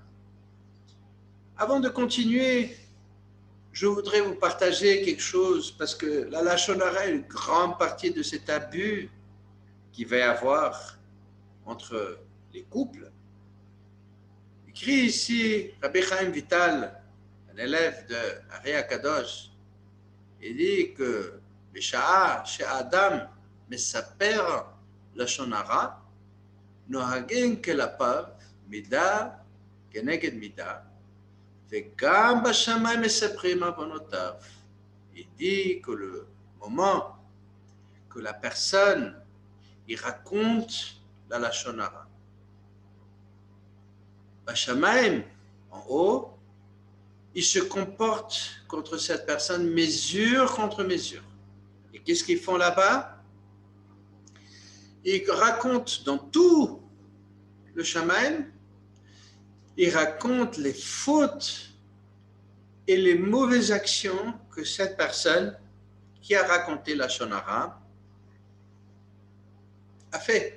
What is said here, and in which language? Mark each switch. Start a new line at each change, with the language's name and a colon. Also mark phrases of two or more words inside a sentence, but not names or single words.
French: Avant de continuer, je voudrais vous partager quelque chose, parce que la
Hebrew: לשון הרע
French: est une grande partie de cet abus qu'il va y avoir entre les couples. Écrit ici, Rabbi Chaim Vital, un élève de Ari Akadosh, il dit que
Hebrew: בשעה שהאדם מספר לשון הרע, נוהגים כלפיו מידה כנגד מידה, וגם בשמיים מספרים עוונותיו.
French: Il dit que le moment que la personne il raconte la
Hebrew: לשון הרע,
French: בשמיים, en haut, il se comporte contre cette personne mesure contre mesure. Et qu'est-ce qu'ils font là-bas? Ils racontent dans tout le Shamaim, ils racontent les fautes et les mauvaises actions que cette personne qui a raconté la
Hebrew: לשון הרע
French: a fait.